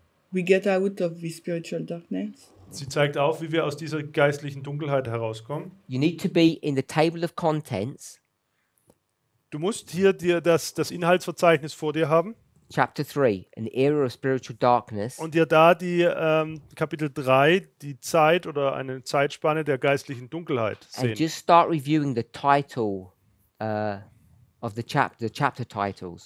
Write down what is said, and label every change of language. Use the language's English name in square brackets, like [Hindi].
[English] We get out of the spiritual darkness. [German] Sie zeigt auf, wie wir aus dieser geistlichen Dunkelheit herauskommen. [English] You need to be in the table of contents, [German] Du musst hier dir das Inhaltsverzeichnis vor dir haben [English] chapter 3, an era of spiritual darkness, [German] und dir da die Kapitel 3, die Zeit oder eine Zeitspanne der geistlichen Dunkelheit [English] and [German] sehen. [English] just start reviewing the title of the chapter titles.